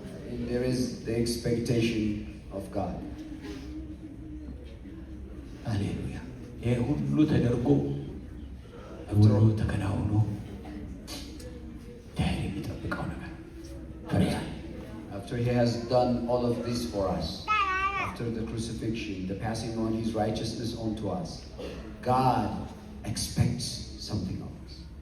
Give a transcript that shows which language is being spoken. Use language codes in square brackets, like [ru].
[en] And there is the expectation of God. [am] ሃሌሉያ። ይሄ ሁሉ ተደርጎ ሁሉ ተከናውኖ ዳይሬ የሚጠብቀው ነገር ፍሬ አለ። [en] After he has done all of this for us, after the crucifixion, the passing on his righteousness onto us, God expects something of us.